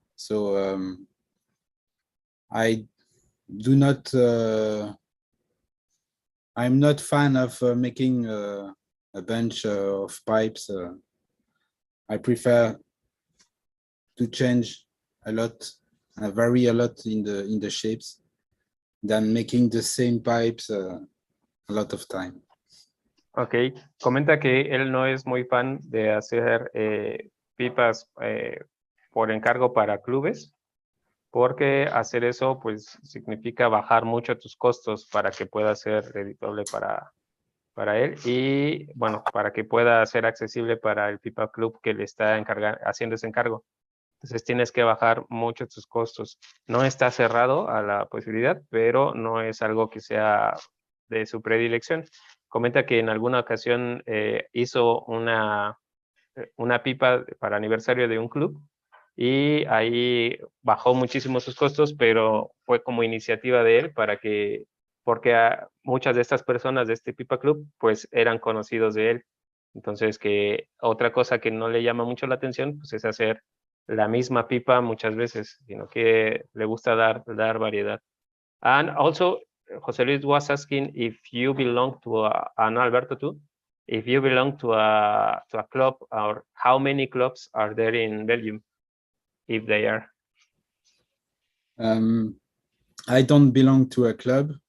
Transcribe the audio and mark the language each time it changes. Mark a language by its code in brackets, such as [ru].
[en] So I do not I'm not fan of making a bunch of pipes. I prefer to change a lot, vary a lot in the shapes than making the same pipes a lot of time. [es] Ok, comenta que él no es muy fan de hacer pipas por encargo para clubes, porque hacer eso pues significa bajar mucho tus costos para que pueda ser redituable para él y bueno, para que pueda ser accesible para el pipa club que le está haciendo ese encargo. Entonces tienes que bajar mucho tus costos. No está cerrado a la posibilidad, pero no es algo que sea de su predilección. Comenta que en alguna ocasión hizo una pipa para aniversario de un club y ahí bajó muchísimo sus costos, pero fue como iniciativa de él porque muchas de estas personas de este Pipa Club pues eran conocidos de él. Entonces, que otra cosa que no le llama mucho la atención pues es hacer la misma pipa muchas veces, sino que le gusta dar variedad. [en] And also, José Luis was asking if you belong to and Alberto too, if you belong to a club, or how many clubs are there in Belgium, if they are. I don't belong to a club.